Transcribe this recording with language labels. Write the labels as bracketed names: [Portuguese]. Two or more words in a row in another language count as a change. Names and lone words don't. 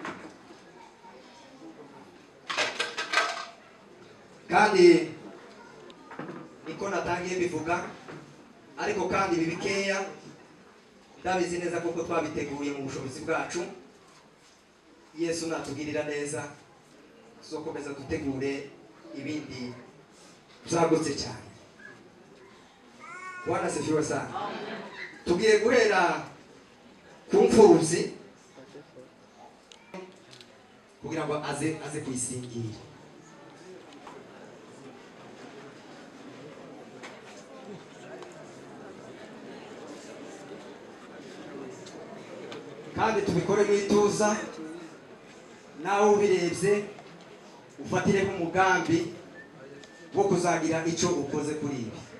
[Rundi] Kandi niko natangiye bivuga, ariko kandi ibi bikeya ndabizi neza kuko twabiteguye mu bushobozi bwacu. Yesu natugirira neza, tuzokomeza dutegure ibindi byagutse cyane. [Swahili] Bwana asifiwe sana. [Rundi] Tugiye guhera ku mfubyi kugira ngo aze kuyisingira. Kandi tubikore mwituza, nawe ubirebye ufatire umugambi wo kuzagira icyo ukoze kuri ibi.